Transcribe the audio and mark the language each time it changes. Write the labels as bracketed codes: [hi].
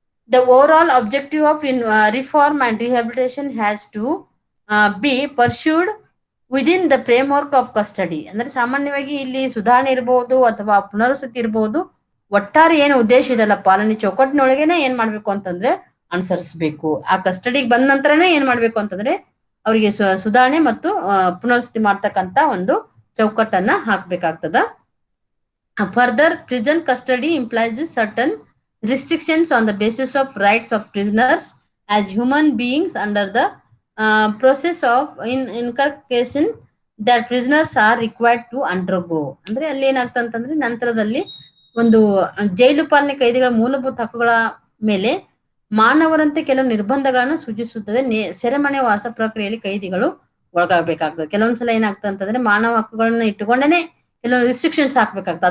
[en] the overall objective of reform and rehabilitation has to be pursued within the framework of custody, [kn] ಅಂದ್ರೆ ಸಾಮಾನ್ಯವಾಗಿ ಇಲ್ಲಿ ಸುಧಾರಣೆ ಇರಬಹುದು ಅಥವಾ ಪುನರ್ವಸತಿ ಇರಬಹುದು. ಒಟ್ಟಾರೆ ಏನು ಉದ್ದೇಶ ಇದೆಲ್ಲ ಪಾಲನೆ ಚೌಕಟ್ಟಿನೊಳಗೇನೆ ಏನ್ ಮಾಡ್ಬೇಕು ಅಂತಂದ್ರೆ ಅನುಸರಿಸಬೇಕು. ಆ ಕಸ್ಟಡಿಗೆ ಬಂದ ನಂತರನೇ ಏನ್ ಮಾಡ್ಬೇಕು ಅಂತಂದ್ರೆ ಅವರಿಗೆ ಸುಧಾರಣೆ ಮತ್ತು ಪುನರ್ವಸತಿ ಮಾಡ್ತಕ್ಕಂತ ಒಂದು ಚೌಕಟ್ಟನ್ನ ಹಾಕ್ಬೇಕಾಗ್ತದ. [en] Further, prison custody implies certain restrictions on the basis of rights of prisoners as human beings under the process of inculcation that prisoners are required to undergo. [kn] ಅಂದ್ರೆ ಅಲ್ಲಿ ಏನಾಗ್ತಂತಂದ್ರೆ ನಂತರದಲ್ಲಿ ಒಂದು ಜೈಲು ಪಾಲನೆ ಕೈದಿಗಳ ಮೂಲಭೂತ ಹಕ್ಕುಗಳ ಮೇಲೆ ಮಾನವರಂತೆ ಕೆಲವು ನಿರ್ಬಂಧಗಳನ್ನು ಸೂಚಿಸುತ್ತದೆ. ಸೆರೆಮನೆ ವಾಸ ಪ್ರಕ್ರಿಯೆಯಲ್ಲಿ ಕೈದಿಗಳು ಒಳಗಾಗಬೇಕಾಗ್ತದೆ. ಕೆಲವೊಂದ್ಸಲ ಏನಾಗ್ತದೆ ಅಂತಂದ್ರೆ ಮಾನವ ಹಕ್ಕುಗಳನ್ನ ಇಟ್ಟುಕೊಂಡೇನೆ ಕೆಲವೊಂದು ರಿಸ್ಟ್ರಿಕ್ಷನ್ಸ್ ಹಾಕ್ಬೇಕಾಗ್ತದೆ.